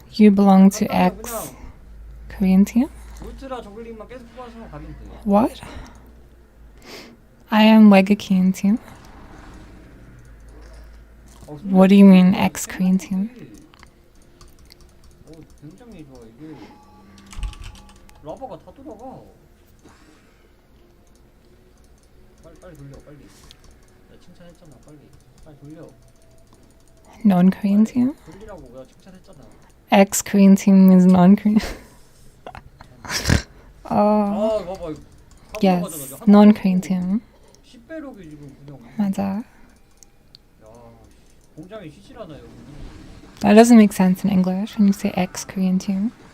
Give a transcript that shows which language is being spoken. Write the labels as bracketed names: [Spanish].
[English] You belong to X Korean team? [Korean] 울트라 저글링만 계속 뽑아서 가면 돼요. [English] What? I am Wega Korean team. What do you mean X Korean team? [Korean] 굉장히 좋아 이게. 라바가 다 돌아가. 빨리 돌려 빨리. 내가 칭찬했잖아 빨리 돌려. [English] Non-Korean team? [Korean] 돌리라고 내가 칭찬했잖아. [English] X Korean team means non-Korean. [Korean] 봐봐 이거. [English] Yes, non-Korean team. [Korean] 10배럭이 지금 그냥. 맞아. 야, 공장이 쉬질않아요. [English] That doesn't make sense in English when you say X Korean team.